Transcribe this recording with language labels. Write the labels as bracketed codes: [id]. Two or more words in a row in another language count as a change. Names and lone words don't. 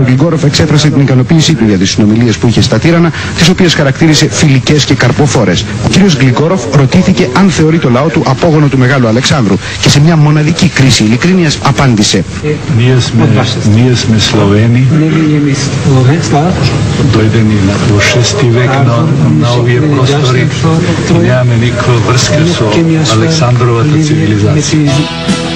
[el] Γλυγκόροφ εξέφρασε την ικανοποίησή του για τις συνομιλίες που είχε στα τύρανα, τις οποίες χαρακτήρισε φιλικές και καρποφόρες. Ο κ. Γλυγκόροφ ρωτήθηκε αν θεωρεί το λαό του απόγονο του Μεγάλου Αλεξάνδρου και σε μια μοναδική κρίση ειλικρίνειας απάντησε: [mk] Није сме Словени дојдени у 6. век на овије простори, немаме никакве врске су Александровата цивилизација.